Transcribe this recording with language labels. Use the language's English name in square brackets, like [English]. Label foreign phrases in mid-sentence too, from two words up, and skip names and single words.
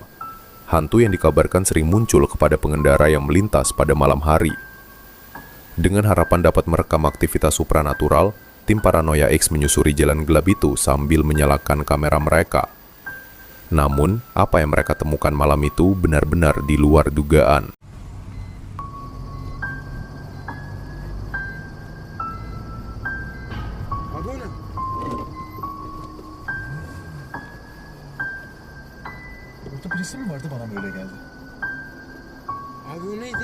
[Indonesian] Hantu yang dikabarkan sering muncul kepada pengendara yang melintas pada malam hari. Dengan harapan dapat merekam aktivitas supranatural, tim Paranoia X menyusuri jalan gelap itu sambil menyalakan kamera mereka. Namun, apa yang mereka temukan malam itu benar-benar di luar dugaan. [Turkish] Orada birisi mi vardı, bana mı öyle geldi? Abi o neydi?